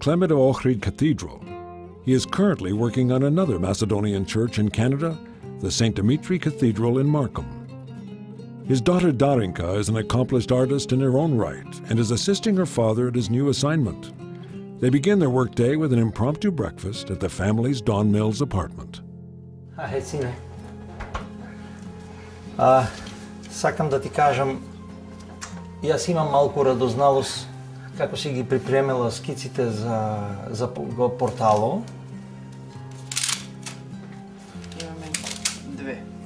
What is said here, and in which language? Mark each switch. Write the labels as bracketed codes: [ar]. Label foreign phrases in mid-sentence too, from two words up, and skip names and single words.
[en] Clement of Ohrid Cathedral, he is currently working on another Macedonian church in Canada, the St. Dimitri Cathedral in Markham. His daughter Darinka is an accomplished artist in her own right and is assisting her father at his new assignment. They begin their workday with an impromptu breakfast at the family's Don Mills apartment. [mk] Ајде, сине. Сакам да ти кажам, јас имам малку радозналост како си ги припремила скиците за портало. Имаме две.